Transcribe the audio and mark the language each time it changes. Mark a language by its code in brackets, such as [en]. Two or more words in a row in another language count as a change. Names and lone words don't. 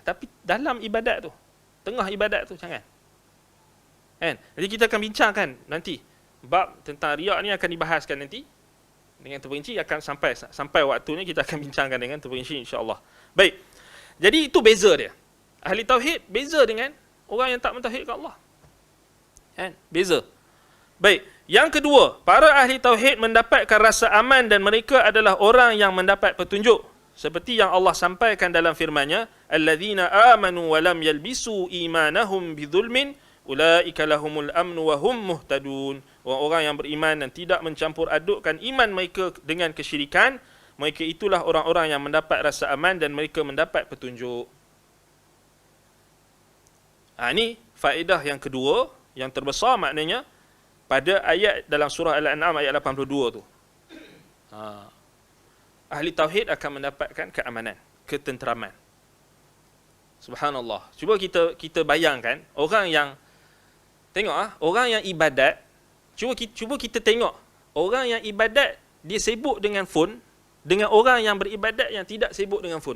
[ms] Tapi dalam ibadat tu, tengah ibadat tu jangan. Jadi kita akan bincangkan nanti bab tentang riak ni akan dibahaskan nanti dengan terperinci, akan sampai waktunya kita akan bincangkan dengan terperinci insya-Allah. Baik. Jadi itu beza dia. Ahli tauhid beza dengan orang yang tak mentauhidkan Allah. Kan? Beza. Baik, yang kedua, para ahli tauhid mendapatkan rasa aman dan mereka adalah orang yang mendapat petunjuk. Seperti yang Allah sampaikan dalam firman-Nya, [ar] "الذين آمنوا ولم يلبسوا إيمانهم بظلم أولئك لهم الأمن وهم مهتدون." [ms] Orang-orang yang beriman dan tidak mencampur adukkan iman mereka dengan kesyirikan, mereka itulah orang-orang yang mendapat rasa aman dan mereka mendapat petunjuk. Ini faedah yang kedua, yang terbesar maknanya, pada ayat dalam surah Al-An'am ayat 82 tu. Ahli tauhid akan mendapatkan keamanan, ketenteraman. Subhanallah. Cuba kita bayangkan orang yang tengok orang yang ibadat, cuba kita tengok orang yang ibadat dia sibuk dengan phone dengan orang yang beribadat yang tidak sibuk dengan phone.